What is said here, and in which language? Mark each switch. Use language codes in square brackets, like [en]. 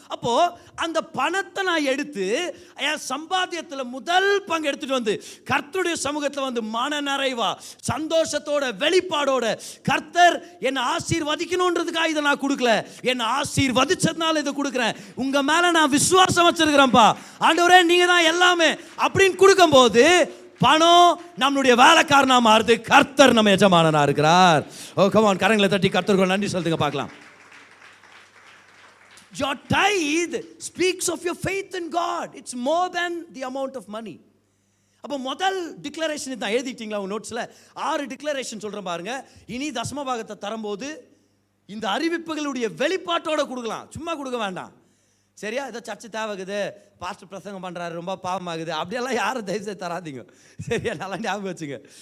[ta] அப்போ அந்த பணத்தை நான் எடுத்து என் சம்பாத்தியத்தில் முதல் பங்கு எடுத்துட்டு வந்து கர்த்தருடைய சமூகத்தில் வந்து மன நிறைவா சந்தோஷத்தோட வெளிப்பாடோட, கர்த்தர் என்னை ஆசீர்வதிக்கணுன்றதுக்காக இதை நான் கொடுக்கல, என்னை ஆசீர்வதிச்சதுனால இதை கொடுக்குறேன், உங்க மேல நான் விசுவாசம் வச்சிருக்கிறேன்ப்பா ஆண்டவரே, நீங்க தான் எல்லாமே அப்படின்னு கொடுக்கும்போது பணம் நம்மளுடைய வேலைக்காரனா மாறுது, கர்த்தர் நம்ம எஜமானனா இருக்கிறார். [en] oh come on, [ta] கரங்களை தட்டி கர்த்தருக்கு நன்றி சொல்லுங்க பார்க்கலாம். [en] Your tithe speaks of your faith in God. It's more than the amount of money. [ta] அப்போ முதல் டிக்ளரேஷன் தான் எழுதிட்டீங்களா உங்க நோட்ஸ்ல? 6 டிக்ளரேஷன் சொல்றேன் பாருங்க. இனி தசம பாகத்தை தரும்போது இந்த அறிவிப்புகளுடைய வெளிப்பாட்டோட கொடுக்கலாம், சும்மா கொடுக்க வேண்டாம். சரியா? ஏதோ சர்ச்சை தேவைக்குது, பாஸ்டர் பிரசங்கம் பண்ணுறாரு, ரொம்ப பாவமாகுது, அப்படியெல்லாம் யாரும் தயவுசெய்து தராதிங்க. சரியா? நல்லா ஞாபகம் வச்சுங்க.